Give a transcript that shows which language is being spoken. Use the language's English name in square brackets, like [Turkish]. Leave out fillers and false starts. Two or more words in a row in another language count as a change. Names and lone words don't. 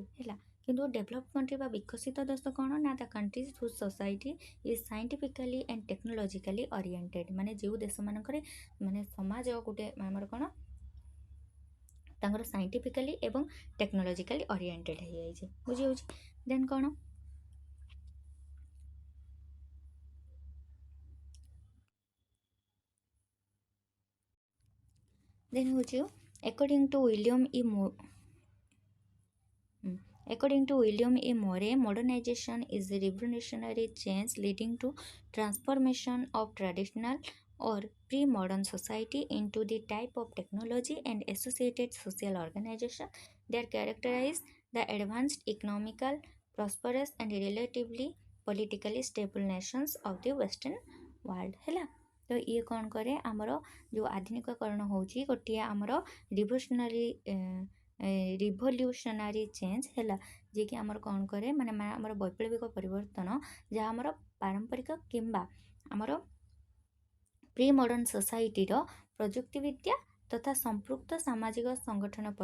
[Odia] ହେଲା, କିନ୍ତୁ [English] develop country [Odia] ବା ବିକଶିତ ଦେଶ କ'ଣ ନା [English] the countries whose society is scientifically and technologically oriented, [Odia] ମାନେ ଯେଉଁ ଦେଶମାନଙ୍କରେ ମାନେ ସମାଜ ଗୋଟେ ଆମର କ'ଣ ତାଙ୍କର ସାଇଣ୍ଟିଫିକାଲି ଏବଂ [English] technologically oriented [Odia] ହେଇଯାଇଛି। ବୁଝିହେଉଛି। ଦେନ୍ କ'ଣ ଦେନ୍ ହେଉଛି [English] According to William E. Morey, modernization is a revolutionary change leading to transformation of traditional or pre-modern society into the type of technology and associated social organization that characterize the advanced economical, prosperous and relatively politically stable nations of the western world। [Odia] ହେଲା, ତ ଇଏ କ'ଣ କରେ ଆମର ଯେଉଁ ଆଧୁନିକକରଣ ହେଉଛି ଗୋଟିଏ ଆମର [English] revolutionary change, [Odia] ହେଲା, ଯିଏକି ଆମର କ'ଣ କରେ ମାନେ ଆମର ବୈପ୍ଳବିକ ପରିବର୍ତ୍ତନ ଯାହା ଆମର ପାରମ୍ପରିକ କିମ୍ବା ଆମର [English] pre modern societyର [Odia] ପ୍ରଯୁକ୍ତିବିଦ୍ୟା ତଥା ସମ୍ପୃକ୍ତ ସାମାଜିକ ସଂଗଠନ